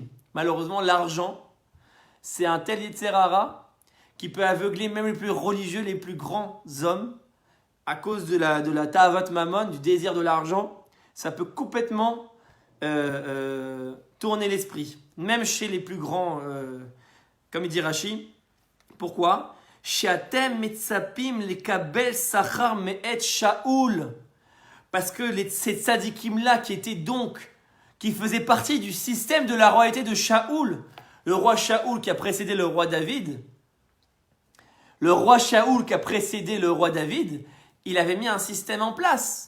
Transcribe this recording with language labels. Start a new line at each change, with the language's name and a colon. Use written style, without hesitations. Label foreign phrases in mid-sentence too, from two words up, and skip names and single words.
French: Malheureusement, l'argent, c'est un tel
Hebrew: יצר הרע
French: qui peut aveugler même les plus religieux, les plus grands hommes. À cause de la
Hebrew: תאוות ממון,
French: du désir de l'argent, ça peut complètement tourner l'esprit. Même chez les plus grands, comme il dit Rashi. Pourquoi?
Hebrew: שאתם מצפים לקבל שכר מאת שאול.
French: Parce que ces tzadikim-là qui faisaient partie du système de la royauté de Shaoul, le roi Shaoul qui a précédé le roi David, il avait mis un système en place.